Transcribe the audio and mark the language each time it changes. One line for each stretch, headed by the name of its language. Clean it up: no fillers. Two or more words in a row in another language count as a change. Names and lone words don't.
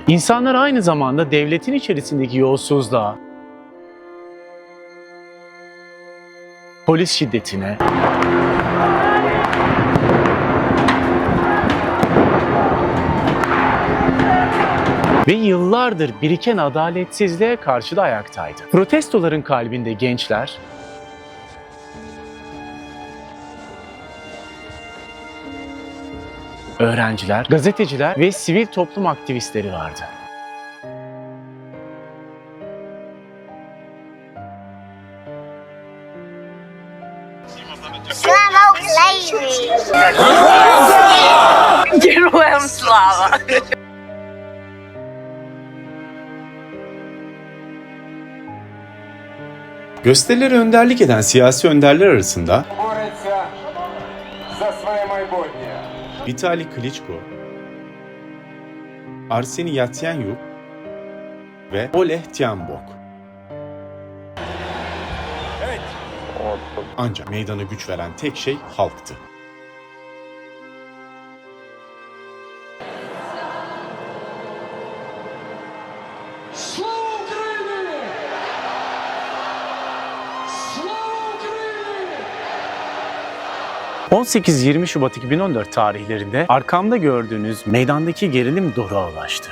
Turkish: İnsanlar aynı zamanda devletin içerisindeki yolsuzluğa, polis şiddetine, ve yıllardır biriken adaletsizliğe karşı da ayaktaydı. Protestoların kalbinde gençler, öğrenciler, gazeteciler ve sivil toplum aktivistleri vardı.
Ukrainian: Слава Україні! Героям слава!
Turkish: Gösterilere önderlik eden siyasi önderler arasında
Ukrainian: Борються за своє майбутнє.
Turkish: Vitali Klitschko, Arseniy Yatsenyuk ve Oleg Tyanbok. Ancak meydana güç veren tek şey halktı.
Ukrainian: Слава Україні! Слава Україні!
Turkish: 18-20 Şubat 2014 tarihlerinde arkamda gördüğünüz meydandaki gerilim doruğa ulaştı.